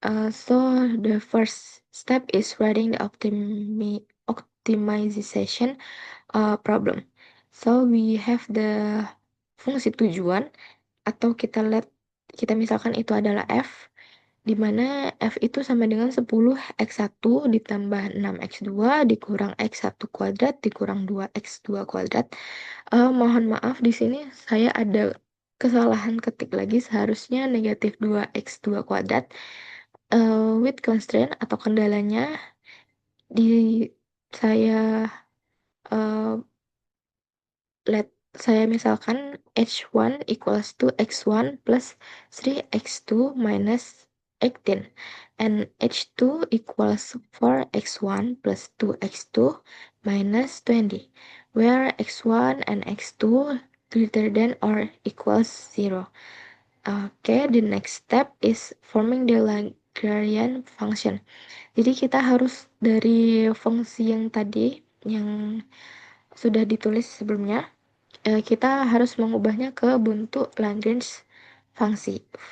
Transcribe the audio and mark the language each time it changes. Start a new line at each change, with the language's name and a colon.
English: So the first step is writing the optimization problem. So we have the
Indonesian: fungsi tujuan, atau kita misalkan itu adalah f, di mana f itu sama dengan 10x1 ditambah 6x2 dikurang x1 kuadrat dikurang 2x2 kuadrat. Mohon maaf, di sini saya ada kesalahan ketik lagi, seharusnya negatif 2x2 kuadrat.
English: With constraint
Indonesian: atau kendalanya saya saya misalkan
English: h1 equals to x1 plus 3x2 minus 18 and h2 equals 4x1 plus 2x2 minus 20, where x1 and x2 greater than or equals 0. Okay, the next step is forming the Lagrangian function.
Indonesian: Jadi kita harus dari fungsi yang tadi yang sudah ditulis sebelumnya, kita harus mengubahnya ke bentuk Lagrange fungsi.